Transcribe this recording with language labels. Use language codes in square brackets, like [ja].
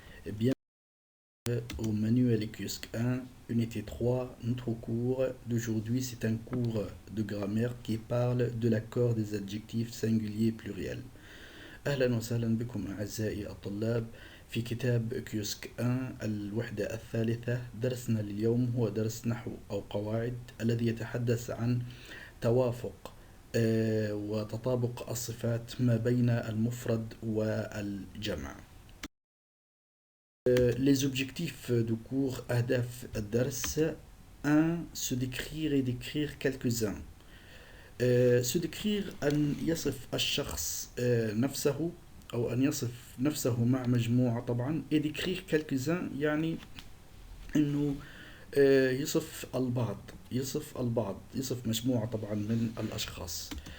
[fr] Bienvenue au manuel kiosque 1, unité 3. Notre cours d'aujourd'hui, c'est un cours de grammaire qui parle de l'accord des adjectifs singuliers pluriels. [ar] أهلا وسهلا بكم أعزائي الطلاب في كتاب كيوسك 1 الوحدة الثالثة. درسنا لليوم هو درس نحو أو قواعد الذي يتحدث عن توافق وتطابق الصفات ما بين المفرد والجمع. [fr] Les objectifs de cours [ar] أهداف الدرس: [fr] 1. Se décrire et décrire quelques-uns. Se décrire [ar] أن يصف الشخص نفسه أو أن يصف نفسه مع مجموعة طبعا. [fr] et décrire quelques-uns [ar] يعني أنه يصف البعض يصف مجموعة طبعا من الأشخاص.